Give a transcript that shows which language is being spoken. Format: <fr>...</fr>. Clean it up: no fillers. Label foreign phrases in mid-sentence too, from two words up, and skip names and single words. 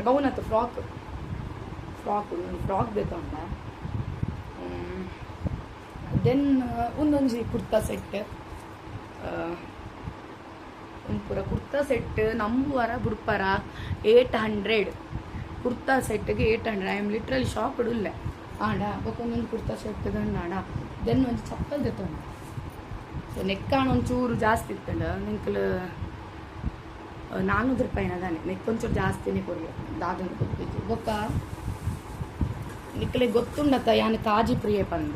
<tcy>ಗೌನ್ ಆಯ್ತು ಫ್ರಾಕ್ ತೆತ್ತೊಂಡೆ. ದೆನ್ ಒಂದೊಂಜಿ ಕುರ್ತಾ ಸೆಟ್ ಒಂದು ಪೂರ ಕುರ್ತಾ ಸೆಟ್ ನಂಬುವರ ಬುಡ್ಪರ 800 ಕುರ್ತಾ ಸೆಟ್ಗೆ 800.</tcy> <en>I am literally shocked</en> <tcy>ಉಲ್ಲೆ ಆಡ ಬೊಕ್ಕೊಂದೊಂದು ಕುರ್ತಾ ಸೆಟ್ ಗಂಡಾಡ. ದೆನ್ ಒಂದು ಚಪ್ಪಲ್ ತೆತ್ತೊಂಡೆ. ಸೊ ನೆಕ್ಕಾಣ ಒಂಚೂರು ಜಾಸ್ತಿ ಇತ್ತಂಡ ನಿಂಕಲು 400 ರೂಪಾಯಿನ ಅದಾನೆ. ನೆಕ್ಕೊಂಚೂರು ಜಾಸ್ತಿನೇ ಕೊಡ್ಲಿ ದಾದನ್ನು ಕೊಡ್ಬೇಕು. ಬೊಕ್ಕ ನಿಕ್ಕಲೆ ಗೊತ್ತುಂಡತ್ತ ಯಾನ್ ಕಾಜಿ ಪ್ರಿಯೆ ಪಂದ್.</tcy>